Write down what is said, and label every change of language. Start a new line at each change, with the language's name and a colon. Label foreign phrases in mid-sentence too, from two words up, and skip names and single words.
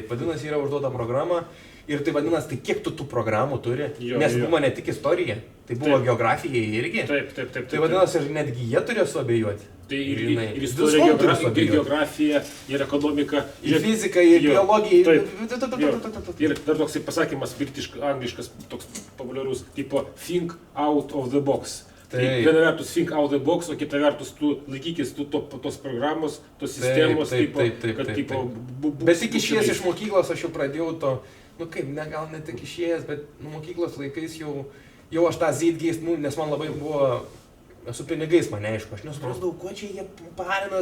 Lithuanian: Vadinasi, yra užduota programa. Ir tai vadinasi, tai kiek tu tų programų turi, nes buvo ne tik istorija, tai buvo geografija irgi. Taip. Tai vadinasi, ir netgi jie turėjo suabejoti. Tai ir istorija, ir geografija, ir ekonomika, ir fizika, ir biologija. Ir dar toksai pasakymas, angliškas, toks populiarus, tipo
English: think out of the box.
Lithuanian: Tai viena vertus
English: think out the box,
Lithuanian: o kita vertus tu laikykis tos programos, tos sistemos, kad tipo... Bet tik išėjęs iš mokyklos aš jau pradėjau to, gal ne tik išėjęs, bet mokyklos laikais jau aš tą Zeitgeist, nes man labai buvo, su pinigais mane aišku, aš nesuprasdavau, ko čia jie parina